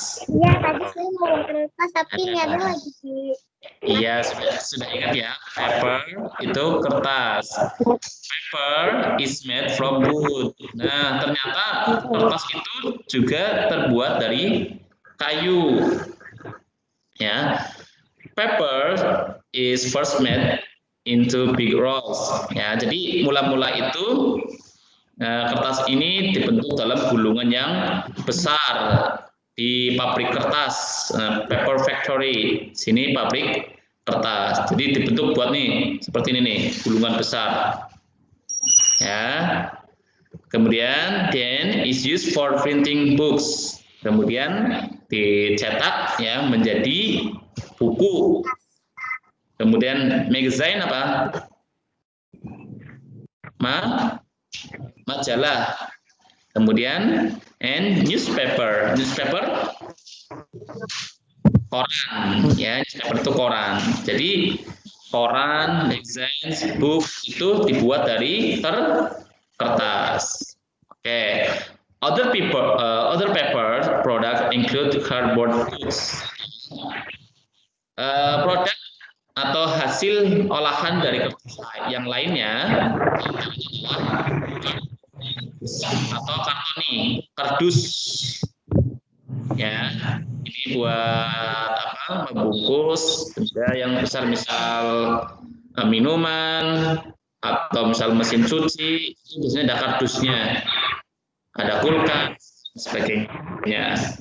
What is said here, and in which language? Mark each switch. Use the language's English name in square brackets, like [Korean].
[Indonesian] Iya, tadi saya mau kertas, tapi ini ada lagi sih. Iya, sudah ingat ya. Paper itu kertas. [English] Paper is made from wood. [Indonesian] Nah, ternyata kertas itu juga terbuat dari kayu. [English] Ya, paper is first made into big rolls. [Indonesian] Ya, jadi mula-mula itu kertas ini dibentuk dalam gulungan yang besar di pabrik kertas, paper factory. Sini pabrik kertas. Jadi dibentuk buat nih seperti ini nih, gulungan besar. Ya. Kemudian [English] then is used for printing books. [Indonesian] Kemudian dicetak ya menjadi buku. Kemudian magazine apa? Majalah. Kemudian [English] and newspaper. [Indonesian] Newspaper koran ya, newspaper itu koran. Jadi koran, magazine, book itu dibuat dari kertas. Oke. [English] Other paper product include cardboard goods. [Indonesian] Produk atau hasil olahan dari kertas yang lainnya atau karton nih, kardus. Ya, ini buat apa? Membungkus benda yang besar, misal minuman atau misal mesin cuci, itu biasanya ada kardusnya, ada kulkas, sebagainya.